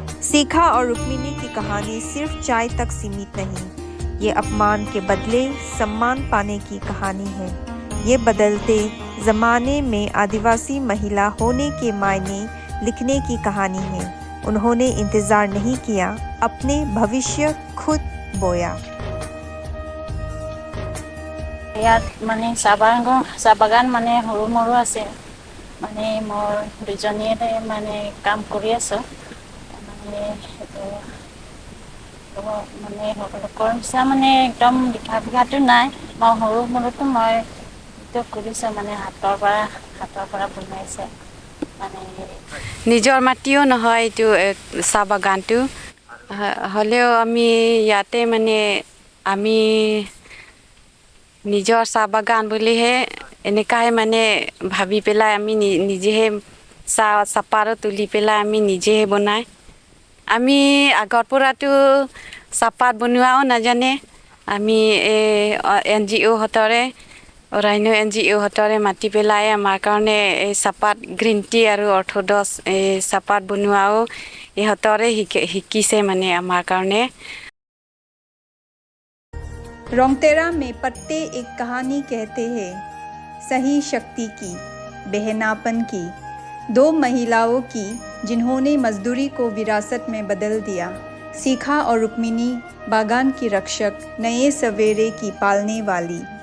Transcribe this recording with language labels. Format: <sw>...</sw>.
<hi>शिखा और रुक्मिणी की कहानी सिर्फ चाय तक सीमित नहीं, ये अपमान के बदले सम्मान पाने की कहानी है। ये बदलते ज़माने में आदिवासी महिला होने के मायने लिखने की कहानी है। उन्होंने इंतज़ार नहीं किया, अपने भविष्य खुद बोया।</hi> <as>ইয়াত মানে চাহ বাগান মানে সৰু মৰু আছে, মানে মোৰ দুজনীয়ে মানে কাম কৰি আছোঁ। মানে সেইটো মানে সকলোকৰ নিচিনা মানে একদম লিখা বিঘাটো নাই, মই সৰু মৰুটো মই এইটো কৰিছোঁ, মানে হাতৰ পৰা বনাইছে। মানে নিজৰ মাটিও নহয় এইটো চাহ বাগানটো, হ'লেও আমি ইয়াতে মানে আমি নিজৰ চাহ বাগান বুলিহে এনেকাহে মানে ভাবি পেলাই আমি নিজেহে চাহপাত তুলি পেলাই আমি নিজেহে বনাই। আমি আগৰ পৰাতো চাহপাত বনোৱাও নাজানে। আমি NGO হতৰে অৰণ্য NGO হতৰে মাতি পেলাই আমাৰ কাৰণে এই চাহপাত গ্ৰীণ টি আৰু অৰ্থডক্স এই চাহপাত বনোৱাও ইহঁতৰে শিকিছে মানে আমাৰ কাৰণে।</as> <hi>रोंगतेरा में पत्ते एक कहानी कहते हैं, सही शक्ति की, बहनापन की, दो महिलाओं की जिन्होंने मजदूरी को विरासत में बदल दिया। शिखा और रुक्मिणी बागान की रक्षक, नए सवेरे की पालने वाली।</hi>